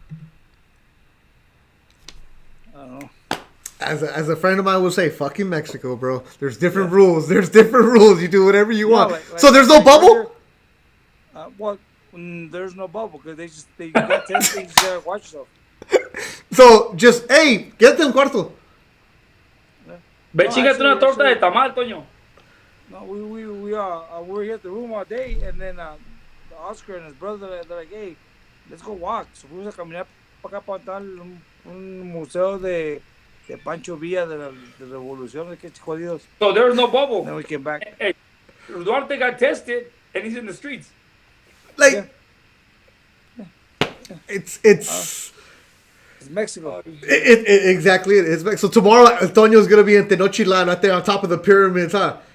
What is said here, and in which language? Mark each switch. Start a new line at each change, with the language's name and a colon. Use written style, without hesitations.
English: I don't know. As a friend of mine will say, fucking Mexico, bro. There's different rules. There's different rules. You do whatever you want. So there's no bubble? There's no bubble because they got testing. You gotta watch yourself. So just, hey, get them cuarto.
Spanish: Ve, chingate una torta de tamal, Toño.
English: No, we're here at the room all day, and then the Oscar and his brother, they're like, hey, let's go walk.
Spanish: So fuimos a caminar para acá para tal un museo de Pancho Villa de Revolución, de que jodidos.
English: So there was no bubble. Then we came back. Hey, Duarte got tested, and he's in the streets. Like, it's Mexico. Exactly it is. So tomorrow, Antonio's gonna be in Tenochtitlan right there on top of the pyramids, huh?